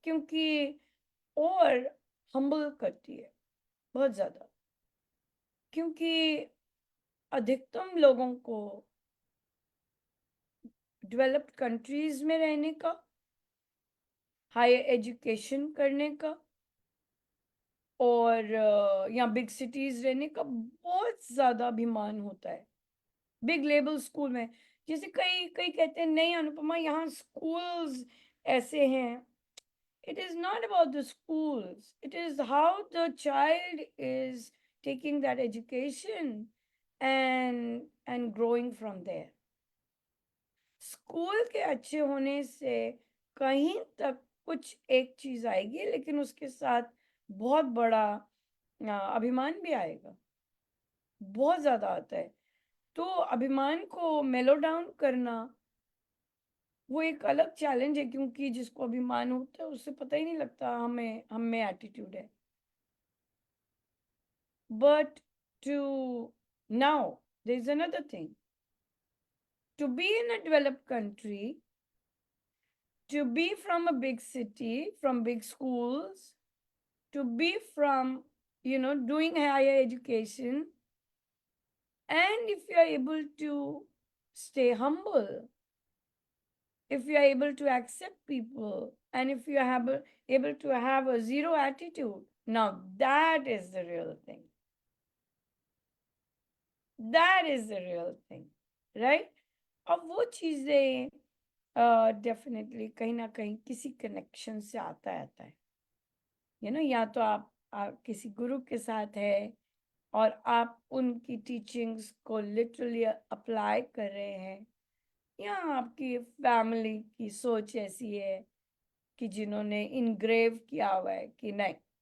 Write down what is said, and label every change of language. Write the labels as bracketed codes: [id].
[hi] क्योंकि और हम्बल करती है बहुत ज्यादा, क्योंकि अधिकतम लोगों को डेवलप्ड कंट्रीज में रहने का, हायर एजुकेशन करने का और या बिग सिटीज रहने का बहुत ज्यादा अभिमान होता है। बिग लेवल स्कूल में, जैसे कई कई कहते हैं नहीं अनुपमा यहाँ स्कूल्स ऐसे हैं। [en] It is not about the schools. It is how the child is taking that education and growing from there. [hi] School के अच्छे होने से कहीं तक कुछ एक चीज आएगी, लेकिन उसके साथ बहुत बड़ा अभिमान भी आएगा, बहुत ज्यादा आता है। तो अभिमान को मेलो डाउन करना वो एक अलग चैलेंज है, क्योंकि जिसको अभिमान होता है उससे पता ही नहीं लगता हमें हम में एटीट्यूड है। [en] But to now, there is another thing. To be in a developed country, to be from a big city, from big schools, to be from, doing higher education, and if you are able to stay humble, if you are able to accept people, and if you are able to have a zero attitude, now that is the real thing. That is the real thing, right? [hi] अब वो चीजें definitely कहीं ना कहीं किसी connection से आता है, या तो आप किसी गुरु के साथ है और आप उनकी टीचिंग्स को लिटरली अप्लाई कर रहे हैं, या आपकी फैमिली की सोच ऐसी है कि जिन्होंने इनग्रेव किया हुआ है कि नहीं,